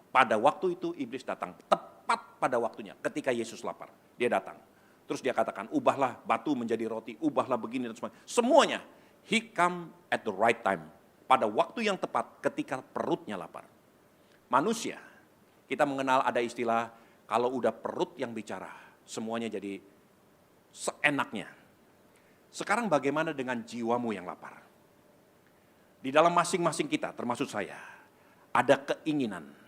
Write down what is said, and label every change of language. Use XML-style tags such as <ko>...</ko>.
<id>Pada waktu itu iblis datang, tepat pada waktunya ketika Yesus lapar. Dia datang. Terus dia katakan, ubahlah batu menjadi roti, ubahlah begini dan semuanya. Semuanya,</id> <en>he come at the right time.</en> <id>Pada waktu yang tepat ketika perutnya lapar. Manusia, kita mengenal ada istilah, kalau udah perut yang bicara, semuanya jadi seenaknya. Sekarang bagaimana dengan jiwamu yang lapar? Di dalam masing-masing kita, termasuk saya, ada keinginan.</id>